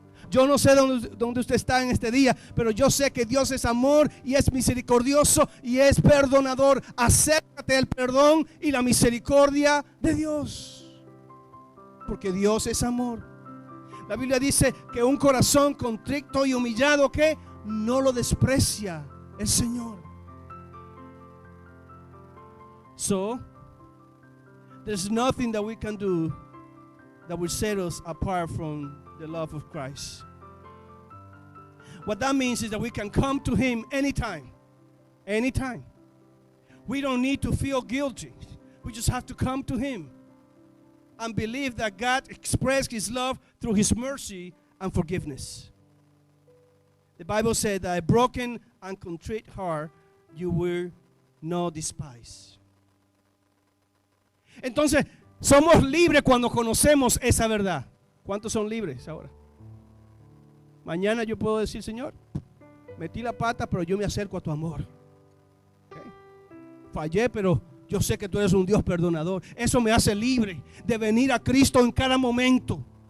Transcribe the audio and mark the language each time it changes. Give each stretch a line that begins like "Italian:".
Spanish: Yo no sé dónde usted está en este día, pero yo sé que Dios es amor y es misericordioso y es perdonador. Acércate al perdón y la misericordia de Dios, porque Dios es amor. La Biblia dice que un corazón contrito y humillado, que no lo desprecia el Señor.
English: So, there's nothing that we can do that will set us apart from the love of Christ. What that means is that we can come to Him anytime. Anytime. We don't need to feel guilty. We just have to come to Him and believe that God expressed His love through His mercy and forgiveness. The Bible said that a broken and contrite heart you will not despise.
Spanish: Entonces, somos libres cuando conocemos esa verdad. ¿Cuántos son libres ahora? Mañana yo puedo decir: Señor, metí la pata, pero yo me acerco a tu amor. ¿Okay? Fallé, pero yo sé que tú eres un Dios perdonador. Eso me hace libre de venir a Cristo en cada momento.